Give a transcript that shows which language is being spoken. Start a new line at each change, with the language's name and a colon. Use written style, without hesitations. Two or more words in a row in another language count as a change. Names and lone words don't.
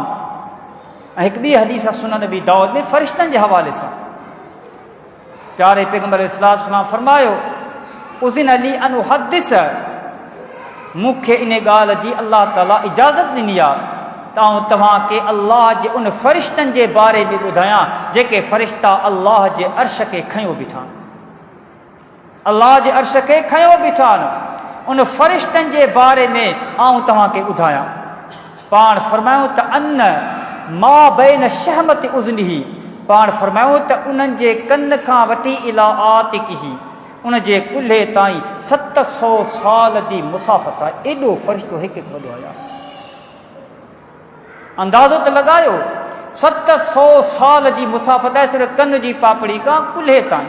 Sindhi: ऐं हिकु ॿी हदीस आहे सुनन नबी दाऊद में फ़रिश्तनि जे हवाले सां, प्यारे पैगंबर
Arabic: عليه الصلاة والسلام
Sindhi: फरमायो,
Arabic: أذن لي أن أحدث,
Sindhi: मूंखे इन ॻाल्हि जी अल्लाह ताला इजाज़त ॾिनी आहे त आउं तव्हांखे अल्लाह जे उन फ़रिश्तनि जे बारे में ॿुधायां जेके फ़रिश्ता अल्लाह जे अर्श खे खयो बीठा आहिनि। अल्लाह जे अर्श खे खयो बीठा आहिनि, उन फ़रिश्तनि जे बारे में आउं तव्हांखे ॿुधायां। पाण फरमायूं त
Arabic: أن ما بين شحمة أذنه,
Sindhi: पाण फरमायो त उन्हनि जे कन खां वठी
Arabic: إلى عاتقه
Sindhi: उन जे कुल्हे ताईं 700 साल जी मुसाफ़त आहे। एॾो फ़रिश्तो हिकु हिकु वॾो आया। अंदाज़ो त लॻायो 700 साल जी मुसाफ़त आहे सिर्फ़ु कन जी पापड़ी खां कुल्हे ताईं।